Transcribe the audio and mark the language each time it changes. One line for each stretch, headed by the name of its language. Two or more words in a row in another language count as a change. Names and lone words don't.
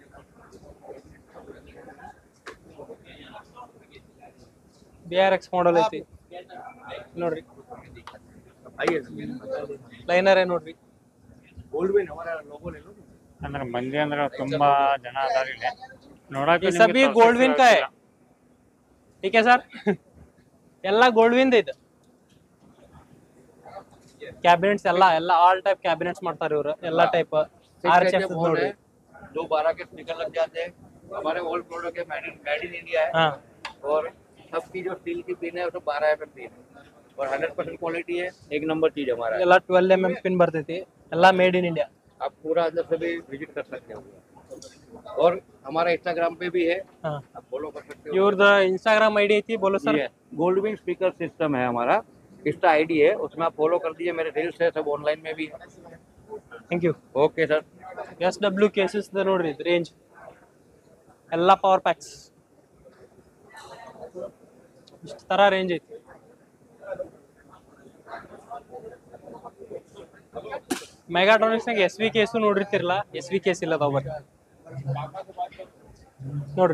Kannada: BRX ಮಾಡಲ್ ಐತಿ ನೋಡ್ರಿ. ಲೈನರೇ ನೋಡ್ರಿ. ಅಂದ್ರೆ ಮಂದಿ ಅಂದ್ರೆ ತುಂಬಾ ಜನ ಅದಾರ ಇಲ್ಲಿ ನೋಡಕ್ಕೆ.
Hindi: सबी गोल्ड विन काय ठीक है सर.
Kannada: ಎಲ್ಲ ಗೋಲ್ಡ್ ವಿನ್ ಐತೆ. ಕ್ಯಾಬಿನೆಟ್ಸ್ ಎಲ್ಲ
English: all type cabinets
Kannada: ಮಾಡ್ತಾರೆ ಇವರು. ಎಲ್ಲ ಟೈಪ್ RHF ನೋಡ್ರಿ.
Hindi: 212 के स्पीकर लग जाते हैं. हमारे
English: old product
Hindi: है,
English: made in India
Hindi: है. हाँ, और सबकी जो स्टील की पिन है वो 12 mm पिन है और 100% क्वालिटी है. एक नंबर चीज हमारा है.
Kannada: ಎಲ್ಲ 12 mm ಪಿನ್ ಬರ್ತೈತಿ. ಎಲ್ಲ
English: made in India.
Hindi: आप पूरा अंदर से भी विजिट कर सकते हो. और हमारा इंस्टाग्राम पे भी है, हाँ, आप फॉलो कर सकते हो.
Kannada: ಇವ್ರದ್ದು इंस्टाग्राम ID ಐತಿ,
Hindi: बोलो सर. गोल्डविन
English: speaker system
Hindi: है हमारा,
English: Insta ID
Hindi: है, उसमें आप फॉलो कर दीजिए. मेरे रील्स है, सब ऑनलाइन में भी है.
English: thank you. okay sir.
Kannada: SW ಕೇಸಸ್ ನೋಡ್ರಿ ರೇಂಜ್. ಎಲ್ಲ
English: power packs
Kannada: ಇಷ್ಟು ಥರ ರೇಂಜ್ ಐತಿ. ಮೆಗಾಟ್ರಾನಿಕ್ಸ್ನಾಗ ಎಸ್ ವಿ ಕೇಸು ನೋಡಿರ್ತಿರಲ್ಲ, ಎಸ್ ವಿ ಕೇಸ್ ಇಲ್ಲ ಅದಾವ ಬರ್ರಿ ನೋಡ್ರಿ.